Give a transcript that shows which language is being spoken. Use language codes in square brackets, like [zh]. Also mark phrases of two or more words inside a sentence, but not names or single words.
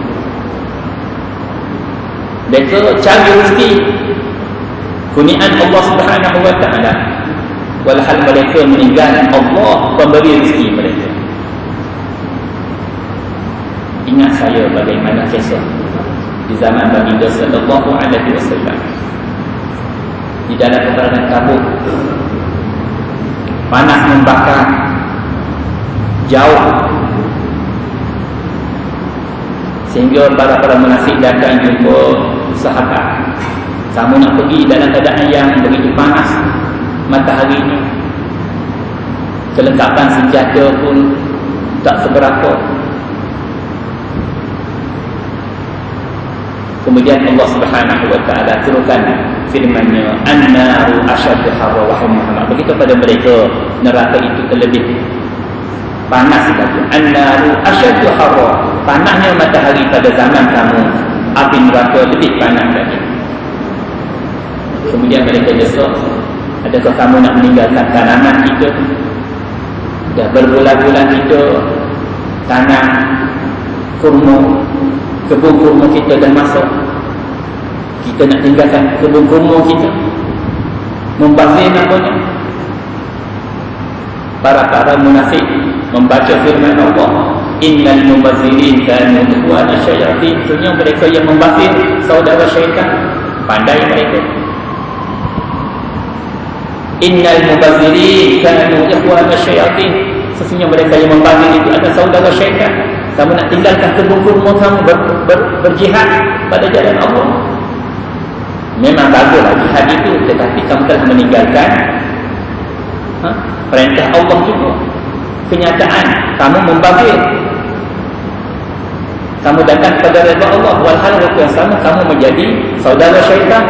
[ms] Mereka cari rezeki kurniaan Allah [ar] سبحانه وتعالى, [ms] walhal mereka meninggalkan Allah pemberi rezeki mereka. Ingat saya bagaimana kisah di zaman baginda [ar] صلى الله عليه وسلم [ms] di dalam peperangan Tabuk. Panas membakar, jauh, sehingga para munafik datang jumpa sahabat. Kamu nak pergi dalam keadaan yang begitu panas mataharinya, kelengkapan senjata pun tak seberapa. Kemudian Allah [ar] سبحانه وتعالى [ms] turunkan firman-Nya, [ar] "النار أشد حرا", [ms] wahai Muhammad, begitu pada mereka neraka itu terlebih panas lagi. [ar] النار أشد حرا, [ms] panasnya matahari pada zaman kamu, api neraka lebih panas lagi. Kemudian mereka jawab, adakah kamu nak meninggalkan tanaman kita? Dah berbulan-bulan kita tanam kurma, kebun kurma kita dah masuk, kita nak tinggalkan kebun kurma kita, membazir namanya. Para munafik membaca firman Allah, [ar] إن المبذرين كانوا إخوان الشياطين, [ms] sebenarnya mereka yang membazir saudara syaitan, pandai mereka. [ar] إن المبذرين كانوا إخوان الشياطين, [ms] sesungguhnya mereka yang membazir itu adalah saudara syaitan. Kamu nak tinggalkan kebun kurma kamu, berjihad pada jalan Allah. Memang baguslah jihad itu, tetapi kamu telah meninggalkan perintah Allah juga. Kenyataan kamu membazir, kamu datang kepada redha Allah, walhal waktu yang sama kamu menjadi saudara syaitan.